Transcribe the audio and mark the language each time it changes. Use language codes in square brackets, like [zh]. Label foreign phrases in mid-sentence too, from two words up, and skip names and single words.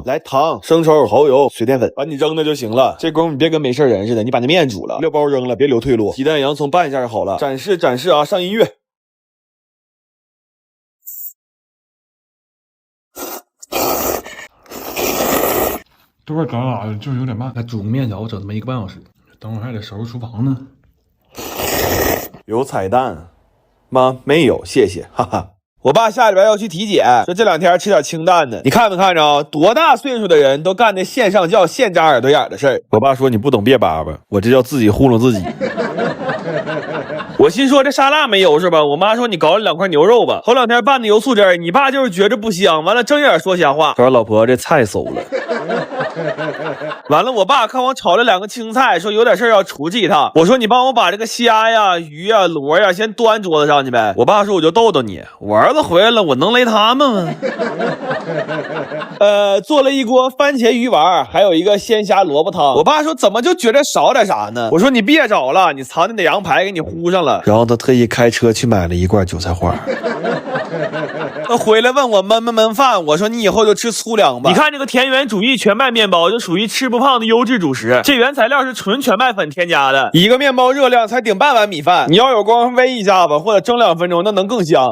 [zh] 來糖、生抽、蚝油、水澱粉，把你扔那就行了。這功夫你別跟沒事人似的，你把那面煮了，料包扔了，別留退路，雞蛋、洋蔥拌一下就好了。展示啊，上音樂。都是干啥的，就是有點慢。还煮个面条，整他媽1 個半小時，等會兒還得收拾廚房呢。有彩蛋嗎？沒有，謝謝，哈哈。我爸下禮拜要去體檢，說這2 天吃點清淡的。你看沒看着？多大歲數的人都幹那線上叫現扎耳朵眼的事兒。我爸說你不懂別叭叭，我這叫自己糊弄自己。我心說這沙拉沒油是吧？我媽說你搞了2塊牛肉吧。頭2天拌的油醋汁兒，你爸就是覺着不香，完了睜眼說瞎話。他說老婆這菜餿了。完了，我爸看我炒了2個青菜，說有點事要出去一趟。我說你幫我把這個蝦呀、魚呀、螺呀先端桌子上去唄。我爸說我就逗逗你，我兒子回來了，我能雷他們嗎？做了一鍋番茄魚丸，還有一個鮮蝦蘿蔔湯。我爸說怎麼就覺得少點啥呢？我說你別找了，你藏那羊排給你糊上了。然後他特意開車去買了一罐韭菜花。回來問我燜飯，我說你以後就吃粗糧吧。你看這個田園主義全麥麵包就屬於吃不胖的優質主食，這原材料是純全麥粉添加的，一個麵包熱量才頂半碗米飯。你要有功夫煨一下子或者蒸2分鐘，那能更香。